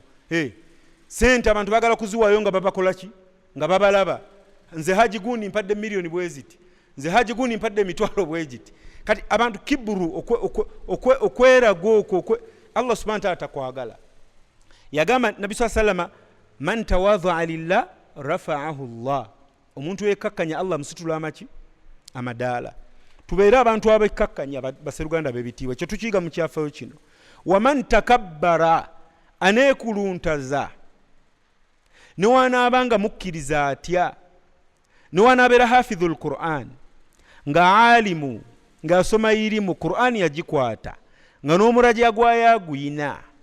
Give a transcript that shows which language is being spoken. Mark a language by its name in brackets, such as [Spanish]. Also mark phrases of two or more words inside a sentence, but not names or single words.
[Ganda] Sente abantu baagala kuziwayo nga babakola ki? Nga babalaba. Nze haji gundi mpadde miliyoni bwe ziti. Nze haji gundi mpadde emitwalo bwe giti. Kati abantu kiburu okwerago okwo Allah [Arabic] سبحانه وتعالى [Ganda] takwagala. Yagamba Nabbi [Arabic] صلى الله عليه وسلم, من تواضع لله رفعه الله. [Ganda] Omuntu yekkakkanya Allah musitula amaki? Amadaala. Tubeere abantu abekkakkanya basseruganda b'ebitiibwa. Kyo tukiyiga mu kyafaayo kino. [Arabic] ومن تكبر, [Ganda] aneekuluntaza, newanaabanga mukkiriza atya, newanabeera [Arabic] حافظ القرآن, [Ganda] nga alimu, ng'asoma irimu, Qur'an yagikwata, nga n'omuraja gwayo aguyina,